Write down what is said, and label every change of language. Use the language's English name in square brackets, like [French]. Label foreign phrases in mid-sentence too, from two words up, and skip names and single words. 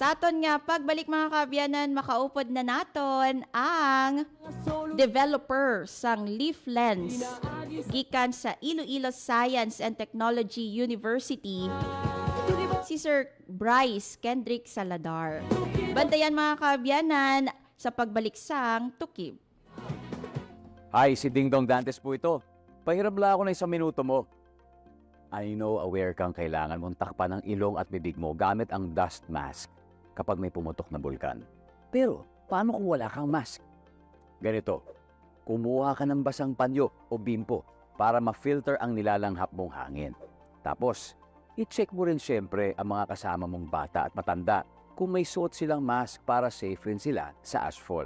[Hiligaynon] Sa aton nga pagbalik mga kaabyanan, makaupod na naton ang developer sang leaf lens gikan sa Iloilo Science and Technology University, si Sir Bryce Kendrick Saladar. Bantayan mga kaabyanan sa pagbalik sang Tukib. [Filipino] Hi, si Ding Dong Dantes po ito. Pahiram lang ako ng 1 minuto mo. [English] I know [Filipino] aware kang kailangan mong takpan ang ilong at bibig mo gamit ang dust mask kapag may pumutok na bulkan. Pero, paano kung wala kang mask? Ganito, kumuha ka ng basang panyo o bimpo para ma-filter ang nilalanghap mong hangin. Tapos, i-check mo rin siyempre ang mga kasama mong bata at matanda kung may suot silang mask para safe rin sila sa ashfall.